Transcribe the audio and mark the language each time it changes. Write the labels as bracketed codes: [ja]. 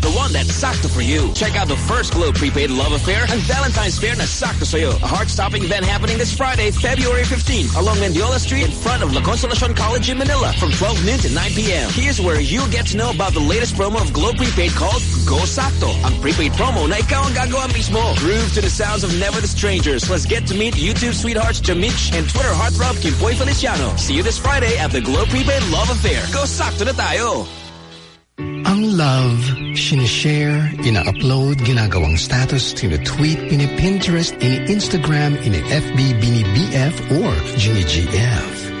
[en] The one that's sakto for you. Check out the first Globe Prepaid love affair and Valentine's Fair [tl] na sakto sa'yo. [en] A heart-stopping event happening this Friday, February 15, along Mendiola Street in front of La Consolacion College in Manila from 12 noon to 9 p.m. Here's where you'll get to know about the latest promo of Globe Prepaid called Go Sakto. [tl] Ang prepaid promo na ikaw ang gagawa mismo. [en] Groove to the sounds of Never the Strangers. Let's get to meet YouTube sweethearts Jamich and Twitter heartthrob Kimpoy Feliciano. See you this Friday at the Globe Prepaid love affair. [tl] Go sakto na tayo! Ang love, sinishare, ina-upload, ginagawang status, tina-tweet, ini-Pinterest, ini-Instagram, ini-FB, bini-BF, or gini-GF.